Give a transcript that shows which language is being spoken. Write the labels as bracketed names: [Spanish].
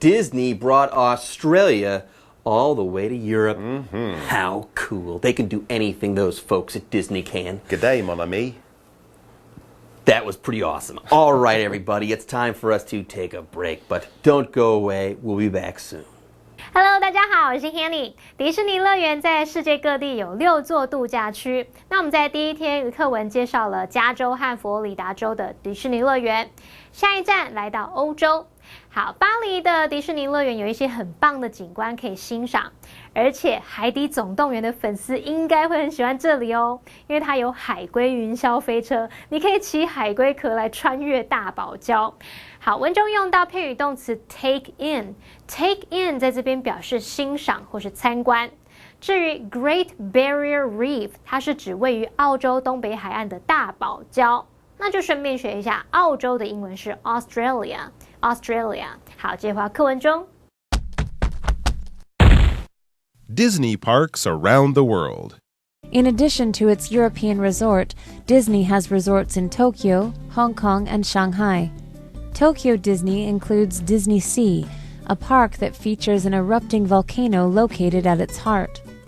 [English] Disney brought Australia all the way to Europe. How cool. They can do anything those folks at Disney can. G'day, mon ami. That was pretty awesome. All right, everybody, it's time for us to take a break, but don't go away. We'll be back soon. [Chinese] Hello，大家好，我是 Hanny。迪士尼乐园在世界各地有6座度假区。那我们在第一天课文介绍了加州和佛罗里达州的迪士尼乐园，下一站来到欧洲。好，巴黎的迪士尼乐园有一些很棒的景观可以欣赏，而且海底总动员的粉丝应该会很喜欢这里哦，因为它有海龟云霄飞车，你可以骑海龟壳来穿越大堡礁。好，文中用到片语动词 take in，take in 在这边表示欣赏或是参观。至于 Great Barrier Reef， 它是指位于澳洲东北海岸的大堡礁。那就顺便学一下，澳洲的英文是 Australia。好，接回到课文中。 [English] Disney parks around the world. In addition to its European resort, Disney has resorts in Tokyo, Hong Kong, and Shanghai. Tokyo Disney includes Disney Sea, a park that features an erupting volcano located at its heart.